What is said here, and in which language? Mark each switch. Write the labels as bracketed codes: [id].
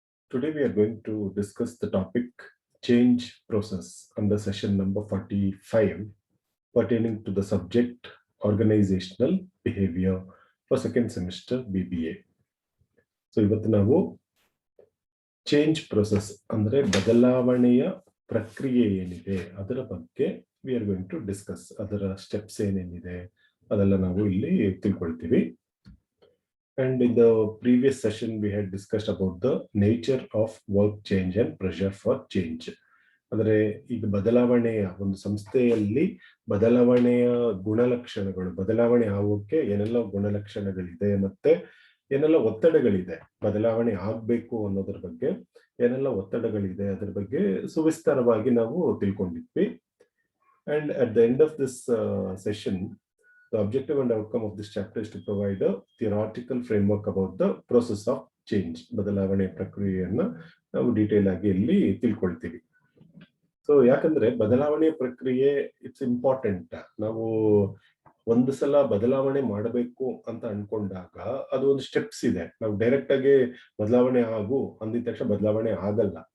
[en] Today we are going to discuss the topic change process under session number 45 pertaining to the subject organizational behavior for second semester BBA. [kn] So ಇವತ್ತು ನಾವು change process ಅಂದ್ರೆ ಬದಲಾವಣೆಯ ಪ್ರಕ್ರಿಯೆ ಏನಿದೆ ಅದರ ಬಗ್ಗೆ [en] we are going to discuss. [kn] ಅದರ steps ಏನೇನಿದೆ ಅದೆಲ್ಲ ನಾವು ಇಲ್ಲಿ ತಿಳ್ಕೊಳ್ತೀವಿ. [en] And in the previous session, we had discussed about the nature of work change and pressure for change. [kn] ಅಂದರೆ ಈಗ ಬದಲಾವಣೆಯ ಒಂದು ಸಂಸ್ಥೆಯಲ್ಲಿ ಬದಲಾವಣೆಯ ಗುಣಲಕ್ಷಣಗಳು, ಬದಲಾವಣೆ ಆಗೋಕ್ಕೆ ಏನೆಲ್ಲ ಗುಣಲಕ್ಷಣಗಳಿದೆ ಮತ್ತೆ ಏನೆಲ್ಲ ಒತ್ತಡಗಳಿದೆ, ಬದಲಾವಣೆ ಆಗ್ಬೇಕು ಅನ್ನೋದ್ರ ಬಗ್ಗೆ ಏನೆಲ್ಲ ಒತ್ತಡಗಳಿದೆ ಅದರ ಬಗ್ಗೆ ಸುವಿಸ್ತಾರವಾಗಿ ನಾವು ತಿಳ್ಕೊಂಡಿದ್ವಿ. [en] And at the end of this session, the objective and outcome of this chapter is to provide a theoretical framework about the process of change. [kn] ಬದಲಾವಣೆ ಪ್ರಕ್ರಿಯೆಯನ್ನ ನಾವು ಡೀಟೇಲ್ ಆಗಿ ಇಲ್ಲಿ ತಿಳ್ಕೊಳ್ತೀವಿ. ಸೊ ಯಾಕಂದ್ರೆ ಬದಲಾವಣೆ ಪ್ರಕ್ರಿಯೆ [en] It's important. [kn] ನಾವು ಒಂದು ಸಲ ಬದಲಾವಣೆ ಮಾಡಬೇಕು ಅಂತ ಅನ್ಕೊಂಡಾಗ ಅದು ಒಂದು ಸ್ಟೆಪ್ಸ್ ಇದೆ. ನಾವು ಡೈರೆಕ್ಟ್ ಆಗಿ ಬದಲಾವಣೆ ಆಗು ಅಂದಿದ ತಕ್ಷಣ ಬದಲಾವಣೆ ಆಗಲ್ಲ.